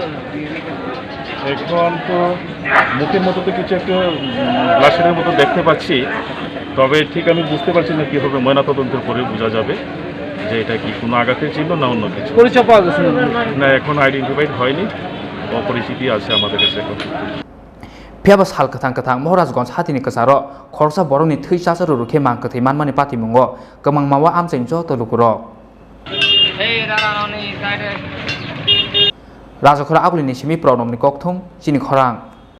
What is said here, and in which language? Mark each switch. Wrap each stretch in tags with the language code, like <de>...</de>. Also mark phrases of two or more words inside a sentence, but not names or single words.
<bn>এখন তো মুখের মতো তো কিছু একটা গ্লাসের মতো দেখতে পাচ্ছি তবে ঠিক আমি বুঝতে পারছি না কীভাবে ময়নাতদন্তের পরে বোঝা যাবে যে এটা কি কোনো আঘাতের চিহ্ন না অন্য কিছু পরিচয় পাওয়া গেছে না এখন আইডেন্টিফাইড হয়নি অপরিচিতি আছে আমাদের কাছে এখন</bn> <trp>phiaba sal kathang Maharajganj hatini kasaro Khoroksa borokni thui cha zaru rukhe Mangkwthowi manmani party mungo gomang mawa amchain jo to lukuro rajokhora agulini simi pronomni kokthong Chini Khorang</trp>